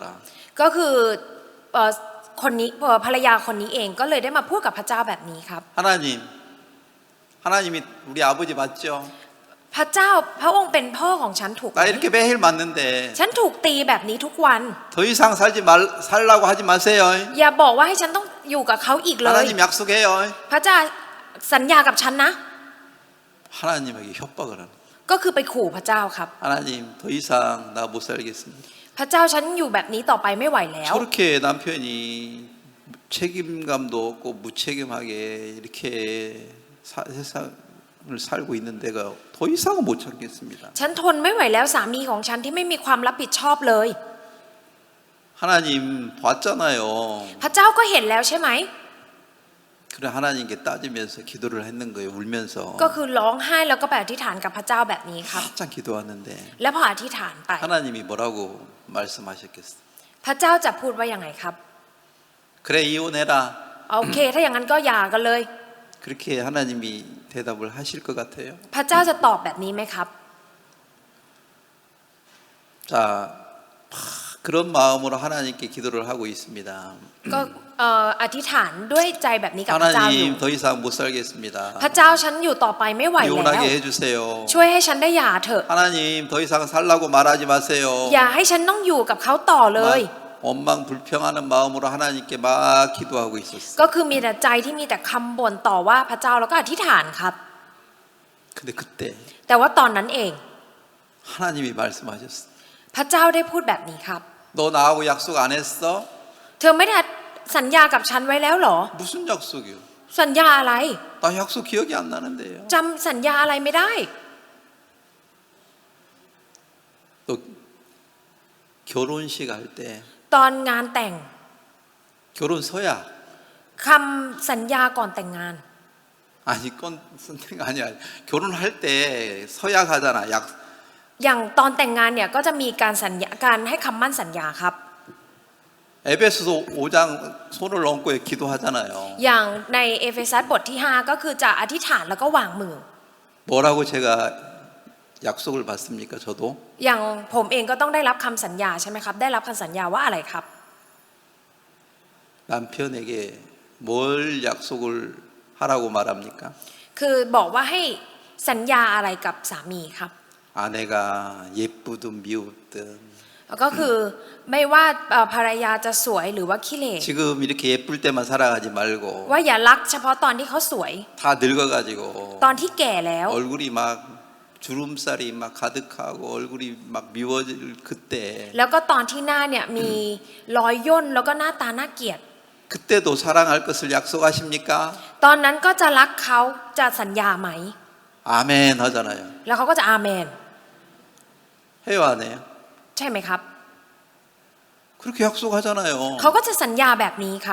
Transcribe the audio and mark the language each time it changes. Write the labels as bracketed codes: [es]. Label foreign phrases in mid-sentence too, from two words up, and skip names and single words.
[th] ก็คือคนนี้ภรรยาคนนี้เองก็เลยได้มาพูดกับพระเจ้าแบบนี้ครับ [ko] 하나님이 우리 아버지 맞죠? [th] พระเจ้าพระองค์เป็นพ่อของฉันถูกไหม [ko] 나 이렇게 매일 맞는데 [th] ฉันถูกตีแบบนี้ทุกวัน [ko] 더 이상 살라고 하지 마세요. [th] อย่าบอกว่าให้ฉันต้องอยู่กับเขาอีกเลย [ko] 하나님 약속해요. [th] พระเจ้าสัญญากับฉันนะ [ko] 하나님에게 협박을 하는. [th] ก็คือไปขู่พระเจ้าครับ [ko] 하나님 더 이상 나 못 살겠습니다. [th] พระเจ้าฉันอยู่แบบนี้ต่อไปไม่ไหวแล้ว [ko] 저렇게 남편이 책임감도 없고 무책임하게 이렇게 세상을 살고 있는 데가 더 이상은 못 참겠습니다. [th] ฉันทนไม่ไหวแล้วสามีของฉันที่ไม่มีความรับผิดชอบเลย [ko] 하나님 봤잖아요. [th] พระเจ้าก็เห็นแล้วใช่ไหม [ko] 그래 하나님께 따지면서 기도를 했는 거예요. 울면서. [th] ก็คือร้องไห้แล้วก็ไปอธิษฐานกับพระเจ้าแบบนี้ครับ [ko] 한참 기도하는데 [th] แล้วพออธิษฐานไป [ko] 하나님이 뭐라고 말씀하셨겠어요? [th] พระเจ้าจะพูดว่ายังไงครับ [ko] 그래 이혼해라. [th] โอเค ถ้าอย่างนั้นก็หย่ากันเลย [ko] 그렇게 하나님이 대답을 하실 것 같아요. [th] พระเจ้าจะตอบแบบนี้ไหมครับ [ko] 자, 막 그런 마음으로 하나님께 기도를 하고 있습니다. [th] ก็อธิษฐานด้วยใจแบบนี้กับพระเจ้าอยู่ [ko] 하나님 더 이상 못 살겠습니다. [th] พระเจ้าฉันอยู่ต่อไปไม่ไหวแล้ว [ko] 이혼하게 해주세요. [th] ช่วยให้ฉันได้หย่าเถอะ [ko] 하나님 더 이상 살라고 말하지 마세요. [th] อย่าให้ฉันต้องอยู่กับเขาต่อเลย [ko] 막 원망 불평하는 마음으로 하나님께 막 기도하고 있었어요. [th] ก็คือมีแต่ใจที่มีแต่คำบ่นต่อว่าพระเจ้าแล้วก็อธิษฐานครับ [ko] 근데 그때 [th] แต่ว่าตอนนั้นเอง [ko] 하나님이 말씀하셨어요. [th] พระเจ้าได้พูดแบบนี้ครับ [ko] 너 나하고 약속 안 했어? [th] เธอไม่ได้สัญญากับฉันไว้แล้วเหรอ [ko] 무슨 약속이요? [th] สัญญาอะไร [ko] 나 약속 기억이 안 나는데요. [th] จำสัญญาอะไรไม่ได้ [ko] 또 결혼식 할 때 [th] ตอนงานแต่ง [ko] 결혼 서약 [th] คำสัญญาก่อนแต่งงาน [ko] 아니 건 선택 아니야. 결혼할 때 서약 하잖아. 약 [th] อย่างตอนแต่งงานเนี่ยก็จะมีการสัญญาการให้คำมั่นสัญญาครับ [ko] 에베소서 5장 손을 얹고 기도하잖아요. [th] อย่างในเอเฟซัสบทที่ 5 ก็คือจะอธิษฐานแล้วก็วางมือ [ko] 뭐라고 제가 약속을 받습니까? 저도 [th] อย่างผมเองก็ต้องได้รับคำสัญญาใช่ไหมครับได้รับคำสัญญาว่าอะไรครับ [ko] 남편에게 뭘 약속을 하라고 말합니까? [th] คือบอกว่าให้สัญญาอะไรกับสามีครับ [ko] 아내가 예쁘든 미우든 [th] ก็คือไม่ว่าภรรยาจะสวยหรือว่าขี้เหร่ [ko] 지금 이렇게 예쁠 때만 살아가지 말고 [th] ว่าอย่ารักเฉพาะตอนที่เขาสวย [ko] 다 늙어가지고 [th] ตอนที่แก่แล้ว [ko] 얼굴이 막 주름살이 막 가득하고 얼굴이 막 미워질 그때 [th] แล้วก็ตอนที่หน้าเนี่ยมีรอยย่นแล้วก็หน้าตาน่าเกลียด [ko] 그때도 사랑할 것을 약속하십니까? [th] ตอนนั้นก็จะรักเขาจะสัญญาไหม [ko] 아멘 하잖아요. [th] แล้วเขาก็จะอาเมน [ko] 해요 안 해요? [th] ใช่ไหมครับ [ko] 그렇게 약속하잖아요. [th] เขาก็จะสัญญาแบบนี้ครับ